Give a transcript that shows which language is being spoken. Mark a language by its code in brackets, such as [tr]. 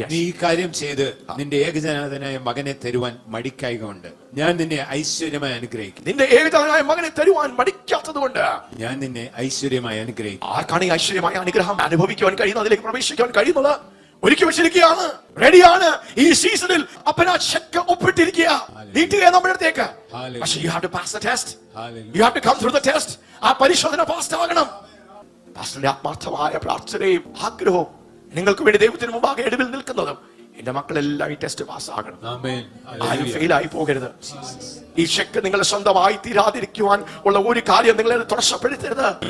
[ml] നീ ഈ കാര്യം ചെയ്ത് നിന്റെ ഏകജാതനായ മകനെ തരുവാൻ മടിക്കായകൊണ്ട് ഞാൻ നിന്നെ ഐശ്വര്യമായി അനുഗ്രഹിക്കും. നിന്റെ ഏകജാതനായ മകനെ തരുവാൻ മടിക്കാത്തത് കൊണ്ട് ഞാൻ നിന്നെ ഐശ്വര്യമായി അനുഗ്രഹിക്കും. ആർക്കാണ് ഈ ഐശ്വര്യമായ അനുഗ്രഹം അനുഭവിക്കുവാൻ കഴിയുന്നത്, അതിലേക്ക് പ്രവേശിക്കാൻ കഴിയുന്നത്? ഒരുക്കി വെച്ചിരിക്കുകയാണ്, റെഡിയാണ്. ഈ സീസണിൽ അപ്പനാ ചെക്ക് ഒപ്പിട്ടിരിക്കുക, നീട്ടുക നമ്മുടെ അടുത്തേക്ക്. [en] പക്ഷേ you have to pass the test. You have to come through the test. [ml] ആ പരിശോധന പാസ് ആകണം. പാസ്റ്ററിന്റെ ആത്മാർത്ഥമായ പ്രാർത്ഥനയും ആഗ്രഹവും നിങ്ങൾക്ക് വേണ്ടി ദൈവത്തിന് മുമ്പാകെ ഇടവിൽ നിൽക്കുന്നതും എന്റെ മക്കളെല്ലാം ഈ ടെസ്റ്റ് പാസ് ആകണം. ആരും ഫെയിൽ ആയി പോകരുത്. ഈ ചെക്ക് നിങ്ങളെ സ്വന്തമായി തീരാതിരിക്കുവാൻ ഉള്ള ഒരു കാര്യം നിങ്ങളെ തടസ്സപ്പെടുത്തരുത്.